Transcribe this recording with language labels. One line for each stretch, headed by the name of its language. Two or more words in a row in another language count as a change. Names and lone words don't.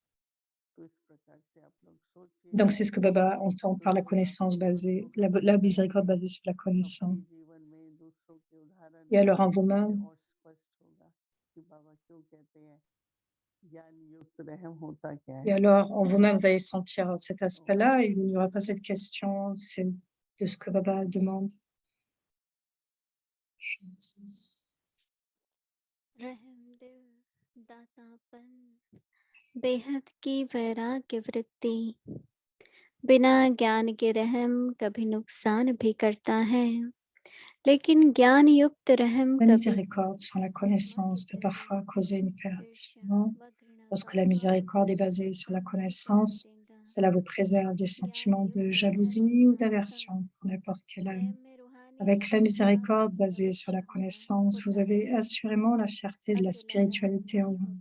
French: Donc, c'est ce que Baba entend par la connaissance basée, la miséricorde basée sur la connaissance. Et alors, en vous-même, vous allez sentir cet aspect-là et il n'y aura pas cette question de ce que Baba demande.
Hindi: रहम दिल, दातापन, बेहद की वैराग्य वृत्ति, बिना ज्ञान के रहम कभी नुकसान भी करता है, लेकिन ज्ञान युक्त रहम
French: La
Hindi: कभी
French: miséricorde sans la connaissance peut parfois causer une perte. Lorsque la miséricorde est basée sur la connaissance, cela vous préserve des sentiments de jalousie ou d'aversion pour n'importe quelle âme. Avec la miséricorde basée sur la connaissance, vous avez assurément la fierté de la spiritualité en vous.